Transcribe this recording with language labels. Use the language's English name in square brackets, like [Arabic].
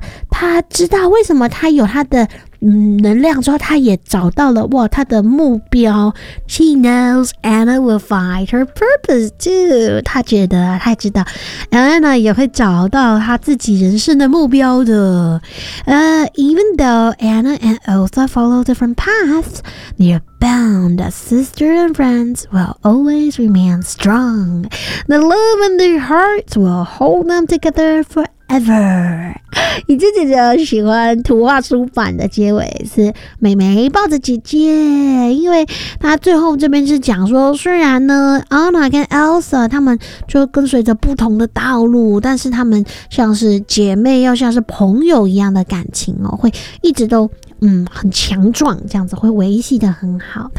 [Chinese] 她知道为什么她有她的能量之后，她也找到了哇她的目标。 [English] She knows Anna will find her purpose too. [Chinese] 她觉得她知道 Anna 也会找到她自己人生的目标的。 [English] Even though Anna and Elsa follow different paths, they are bound as sisters and friends will always remain strong. The love in their hearts will hold them together forever. [Chinese] 你自己就喜欢图画书版的结尾是妹妹抱着姐姐，因为她最后这边是讲说，虽然呢 Anna 跟 Elsa 他们就跟随着不同的道路，但是他们像是姐妹又像是朋友一样的感情哦，会一直都很强壮，这样子会维系得很好。